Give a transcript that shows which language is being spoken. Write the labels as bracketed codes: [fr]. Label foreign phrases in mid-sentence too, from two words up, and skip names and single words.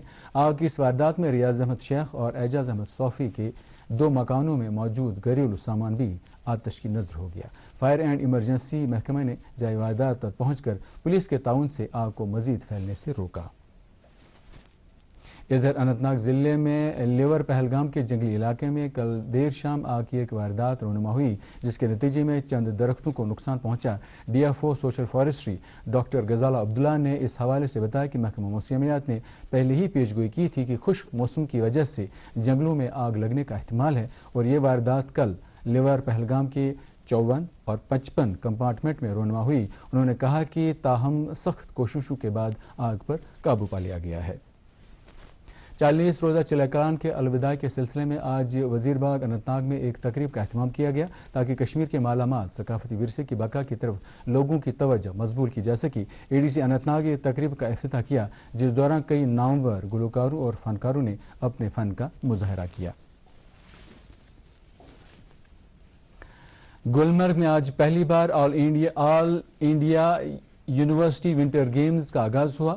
[ur] آگ کی اس واردات میں ریاض احمد شیخ اور اعجاز احمد صوفی کے 2 مکانوں میں موجود گھریلو سامان بھی آتش کی نذر ہو گیا۔ فائر اینڈ ایمرجنسی محکمہ نے جائے واردات پر پہنچ کر پولیس کے تعاون سے آگ کو مزید پھیلنے سے روکا۔ ادھر اننت ناگ ضلع میں لیور پہلگام کے جنگلی علاقے میں کل دیر شام آگ کی ایک واردات رونما ہوئی، جس کے نتیجے میں چند درختوں کو نقصان پہنچا۔ ڈی ایف او سوشل فارسٹری ڈاکٹر غزالہ عبداللہ نے اس حوالے سے بتایا کہ محکمہ موسمیات نے پہلے ہی پیشگوئی کی تھی کہ خشک موسم کی وجہ سے جنگلوں میں آگ لگنے کا احتمال ہے اور یہ واردات کل لیور پہلگام کے 54 اور 55 کمپارٹمنٹ میں رونما ہوئی۔ انہوں نے کہا کہ تاہم سخت کوششوں کے بعد آگ پر قابو پا لیا گیا ہے۔ 40 روزہ چلیکان کے الوداع کے سلسلے میں آج وزیر باغ اننت ناگ میں ایک تقریب کا اہتمام کیا گیا تاکہ کشمیر کے مالا مال ثقافتی ورثے کی بقا کی طرف لوگوں کی توجہ مضبوط کی جا سکی۔ اے ڈی سی اننت ناگ نے تقریب کا افتتاح کیا، جس دوران کئی نامور گلوکاروں اور فنکاروں نے اپنے فن کا مظاہرہ کیا۔ گلمرگ میں آج پہلی بار آل انڈیا یونیورسٹی ونٹر گیمز کا آغاز ہوا۔